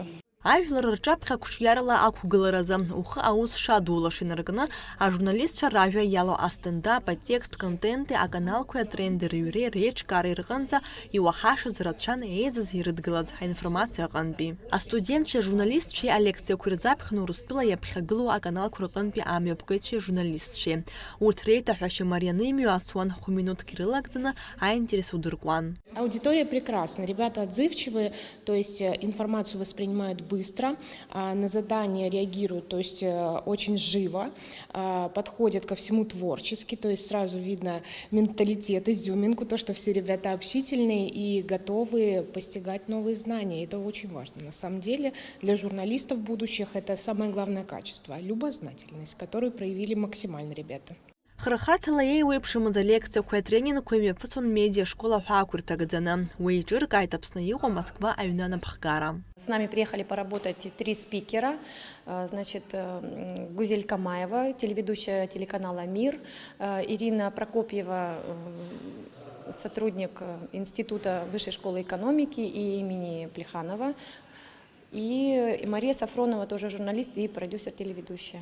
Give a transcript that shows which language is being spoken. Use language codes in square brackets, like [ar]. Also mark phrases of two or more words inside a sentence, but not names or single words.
[ab] Ажәлар рҿаԥхьа қәҿиарала ақәгыларазы, ухы аус шадулаш инаркны, ажурналистцәа ражәа иалоу астендап, атекст, контенти, аканалқәеи атренди рыҩреи реиҿкаареи рҟынӡа иуаҳашаз рацәан еизаз ирыдгылаз ҳаинформациа аҟынтәи. Астудентцәеи ажурналистцәеи алекциақәа ирзаԥхьаны Урыстәыла иаԥхьагылоу аканалқәа рҟынтәи амҩаԥгаҩцәеи ажурналистцәеи. Урҭ реиҭаҳәашьа марианы имҩасуан, хә-минуҭк ирылагӡаны аинтерес удыркуан. [ru] Аудитория прекрасна, ребята отзывчивые, то есть информацию воспринимают быстро, на задания реагируют, то есть очень живо, подходят ко всему творчески, то есть сразу видно менталитет, изюминку, то, что все ребята общительные и готовы постигать новые знания. Это очень важно. На самом деле для журналистов будущих это самое главное качество – любознательность, которую проявили максимально ребята. [ab] Храхарҭала еиуеиԥшымыз алекциақәеи атренингқәеи имҩаԥысуан медиашкола ҳәа ақәырҭагӡаны. Уи еиҿыркааит Аԥсны иҟоу Москва аҩны анапхгара. [ru] С нами приехали поработать 3 спикера. Значит, Гузель Камаева, телеведущая телеканала «Мир», Ирина Прокопьева, сотрудник Института высшей школы экономики и имени Плеханова, и Мария Сафронова, тоже журналист и продюсер телеведущая.